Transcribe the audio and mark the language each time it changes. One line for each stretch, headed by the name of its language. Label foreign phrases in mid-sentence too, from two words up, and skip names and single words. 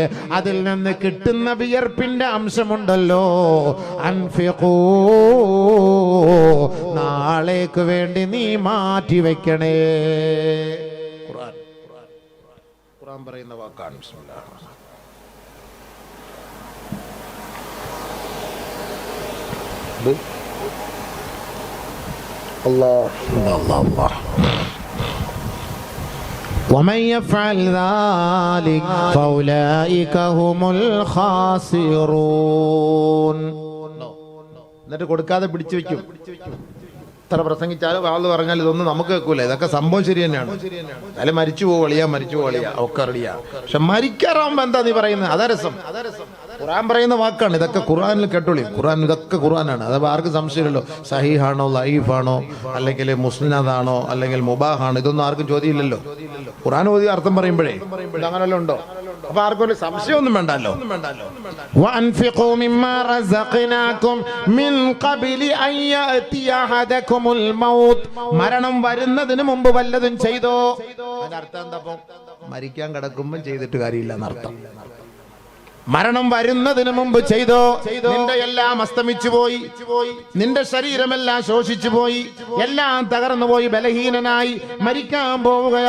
Malayalam: അതിൽ നിന്ന് കിട്ടുന്ന വിയർപ്പിന്റെ അംശമുണ്ടല്ലോ, അൻഫിഖൂ, നാളേക്ക് വേണ്ടി നീ മാറ്റി വെക്കണേ. ഖുർആൻ പറയുന്ന വാക്കാണ്.
Arabic: بسم الله الرحمن الرحيم. ومن يفعل ذلك فأولئك هم الخاسرون.
Malayalam: എന്നിട്ട് കൊടുക്കാതെ പിടിച്ചു വെക്കും. എത്ര പ്രസംഗിച്ചാലും വാള് പറഞ്ഞാൽ ഇതൊന്നും നമുക്ക് കേൾക്കൂല. ഇതൊക്കെ സംഭവം ശരി തന്നെയാണ്. അല്ലെ മരിച്ചു പോവളിയാ, മരിച്ചു പോവളിയാ ഒക്കെ അറിയാ. പക്ഷെ മരിക്കാറാവുമ്പോ എന്താ നീ പറയുന്നത്? അതാ രസം. ഖുർആൻ പറയുന്ന വാക്കാണ്. ഇതൊക്കെ ഖുർആനിൽ കേട്ടോളി. ഖുർആൻ ഇതൊക്കെ ഖുർആനാണ്. അത് ആർക്കും സംശയമില്ലല്ലോ. സഹീഹാണോ ലൈഫാണോ അല്ലെങ്കിൽ മുസ്ലിനാദാണോ അല്ലെങ്കിൽ മുബാഹാണോ, ഇതൊന്നും ആർക്കും ചോദ്യമില്ലല്ലോ. ഖുർആൻ ഓതി അർത്ഥം പറയുമ്പോഴേ അങ്ങനെല്ലാം ഉണ്ടോ? അപ്പൊ ആർക്കും ഒരു സംശയമൊന്നും വേണ്ടല്ലോ.
Arabic: وأنفقوا مما رزقناكم من قبل أن يأتي أحدكم الموت.
Malayalam: മരണം വരുന്നതിന് മുമ്പ് വല്ലതും ചെയ്തോ? അതിന്റെ അർത്ഥം എന്താ? മരിക്കാൻ കിടക്കുമ്പോൾ ചെയ്തിട്ട് കാര്യമില്ല എന്നർത്ഥം. മരണം വരുന്നതിന് മുമ്പ് ചെയ്തോ? നിന്റെ എല്ലാം അസ്തമിച്ചു പോയി, നിന്റെ ശരീരമെല്ലാം ശോഷിച്ചു പോയി, എല്ലാം തകർന്നു പോയി, ബലഹീനനായി മരിക്കാൻ പോവുകയാ.